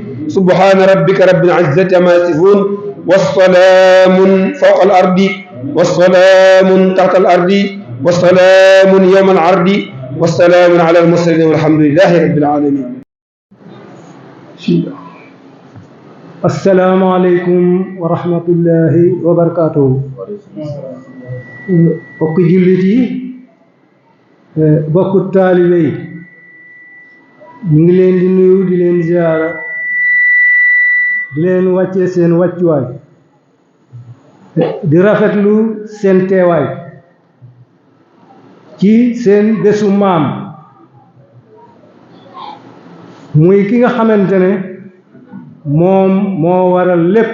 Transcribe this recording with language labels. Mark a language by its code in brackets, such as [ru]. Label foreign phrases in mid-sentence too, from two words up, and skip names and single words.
[ar] سبحان ربك رب العزة عما يصفون والسلام فوق الأرض والسلام تحت الأرض والسلام يوم العرض والسلام على المرسلين والحمد لله رب العالمين. السلام عليكم ورحمة الله وبركاته. [wo] bokk jullit yi bokk taalibe yi ñu ngi leen di nuyu di leen ziyaara di leen wàccee seen wàccuwaay di rafetlu seen teewaay ci seen bésu maam muy ki nga xamante ne moom moo waral lépp.